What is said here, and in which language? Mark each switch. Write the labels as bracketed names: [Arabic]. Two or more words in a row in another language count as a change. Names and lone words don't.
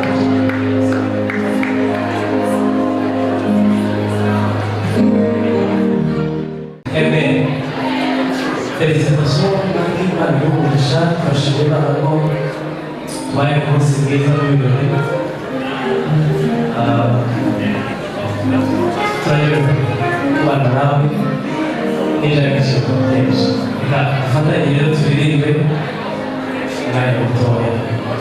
[Portuguese] Amen. [French] Félicitations, Marie, Mario, Richard, Fachidé, Marco, Maya, Consigné, Samuel, Traio, Guaranabi, [Portuguese] e já que chegou o tempo. A família do Felipe, Maya, Vitória.